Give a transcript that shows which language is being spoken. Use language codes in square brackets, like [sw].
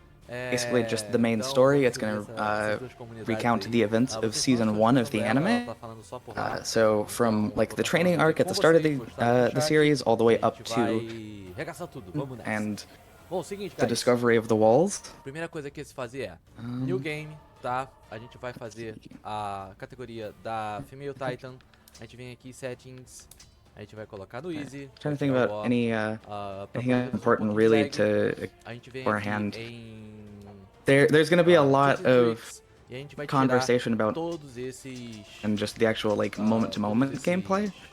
[en] Basically just the main story. It's going to recount the events of season 1 of the anime. So from like the training arc at the start of the series all the way up to and the discovery of the walls. [pt] Primeira coisa que se fazer é New Game, tá? A gente vai fazer a categoria da Female Titan. A gente vem aqui Settings. A gente vai colocar no Easy. [en] Trying to think about anything important really to beforehand. There's going to be a lot of conversation about and just the actual like moment-to-moment gameplay.